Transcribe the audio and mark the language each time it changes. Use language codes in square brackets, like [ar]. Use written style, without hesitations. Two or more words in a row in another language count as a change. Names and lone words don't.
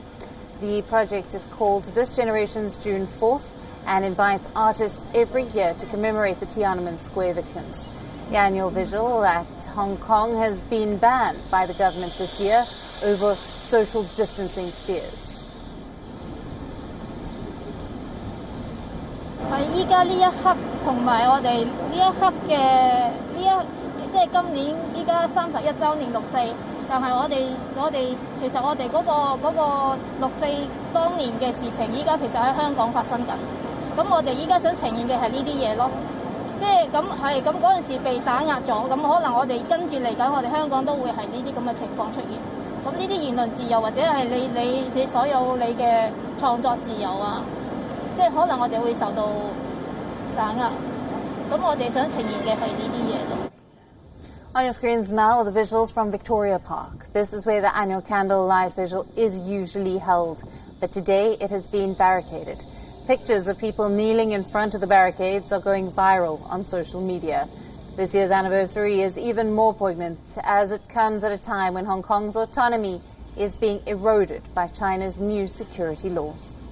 [en] The project is called This Generation's June 4th and invites artists every year to commemorate the Tiananmen Square victims. The annual Vigil at Hong Kong has been banned by the government this year over social distancing fears. [yue] 係依家呢一刻，同埋我哋呢一刻嘅即係今年依家31週年六四，但係我哋其實我哋嗰個六四當年嘅事情，依家其實喺香港發生緊。咁我哋依家想呈現嘅係呢啲嘢咯，即係咁嗰陣時被打壓咗，咁可能我哋跟住嚟緊，我哋香港都會係呢啲咁嘅情況出現。咁呢啲言論自由或者係你所有你嘅創作自由啊，即係可能我哋會受到打壓。咁我哋想呈現嘅係呢啲嘢咯。 [en] On your screens now are the visuals from Victoria Park. This is where the annual candlelight vigil is usually held, but today it has been barricaded. Pictures of people kneeling in front of the barricades are going viral on social media. This year's anniversary is even more poignant as it comes at a time when Hong Kong's autonomy is being eroded by China's new security laws.